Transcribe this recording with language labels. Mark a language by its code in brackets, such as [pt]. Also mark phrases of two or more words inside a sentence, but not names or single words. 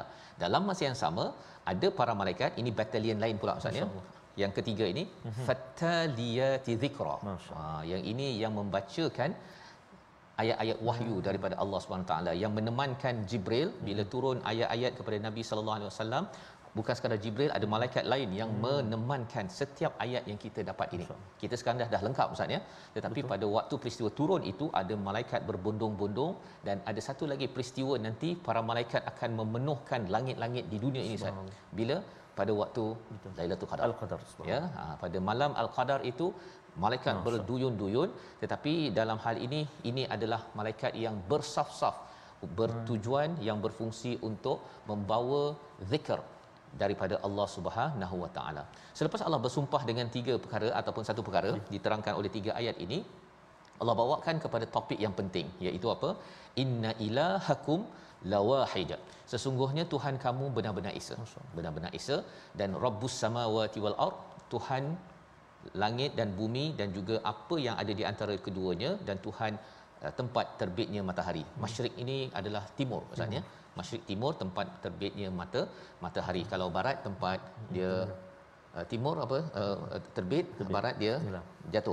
[ms] Dalam masa yang sama ada para malaikat, ini batalion lain pula maksudnya. Yang ketiga ini [ar] فالتاليات ذكرا. [ms] Yang ini yang membacakan ayat-ayat wahyu daripada Allah [ar] سبحانه تعالى, [ms] yang menemankan Jibril bila turun ayat-ayat kepada Nabi [ar] صلى الله عليه وسلم. [ms] Bukan sekadar Jibril, ada malaikat lain yang menemankan setiap ayat yang kita dapat ini. Kita sekarang dah lengkap Ustaz ya. Tetapi pada waktu peristiwa turun itu ada malaikat berbondong-bondong, dan ada satu lagi peristiwa nanti para malaikat akan memenuhkan langit-langit di dunia ini Ustaz. Bila? Pada waktu Lailatul Qadar. Al-Qadar. Ya, pada malam Al-Qadar itu malaikat berduyun-duyun, tetapi dalam hal ini adalah malaikat yang bersaf-saf, bertujuan, yang berfungsi untuk membawa zikr daripada Allah [ar] سبحانه وتعالى. [ms] Selepas Allah bersumpah dengan tiga perkara ataupun satu perkara diterangkan oleh tiga ayat ini, Allah bawakan kepada topik yang penting, iaitu apa? [ar] إن إلهكم لواحد. [ms] Sesungguhnya Tuhan kamu benar-benar esa. Benar-benar esa. [ar] Dan رب السماوات والأرض, [ms] Tuhan langit dan bumi dan juga apa yang ada di antara keduanya, dan Tuhan tempat terbitnya matahari. Masyrik ini adalah timur maksudnya. Masyrik timur tempat terbitnya matahari. Kalau barat tempat dia timur terbit, barat dia jatuh.